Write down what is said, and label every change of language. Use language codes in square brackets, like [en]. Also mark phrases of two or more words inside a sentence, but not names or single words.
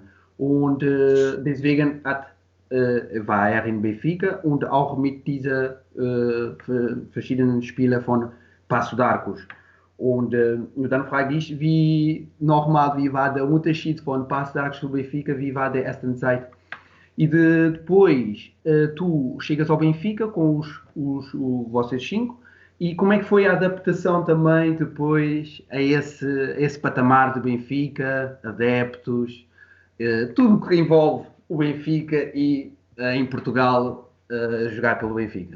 [de] Und deswegen war er in Benfica und auch mit diesen verschiedenen Spielern von Paço de Arcos. Und dann frage ich, wie war der Unterschied von Paço de Arcos zu Benfica, wie war der ersten Zeit? [pt] E depois tu chegas ao Benfica com vocês 5, e como é que foi a adaptação também depois a esse patamar do Benfica, adeptos, tudo que envolve o Benfica e em Portugal jogar pelo Benfica?